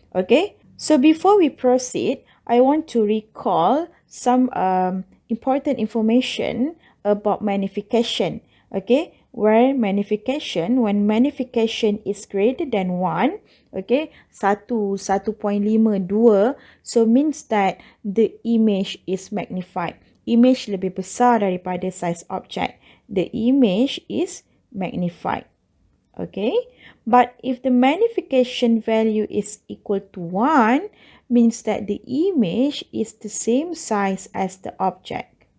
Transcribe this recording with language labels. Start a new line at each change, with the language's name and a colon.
English: Okay, so before we proceed, I want to recall some important information about magnification. Okay, when magnification is greater than 1, okay, 1.5, 2, so means that the image is magnified.
Malay: Image lebih besar daripada size object.
English: The image is magnified. Okay, but if the magnification value is equal to 1, means that the image is the same size as the object.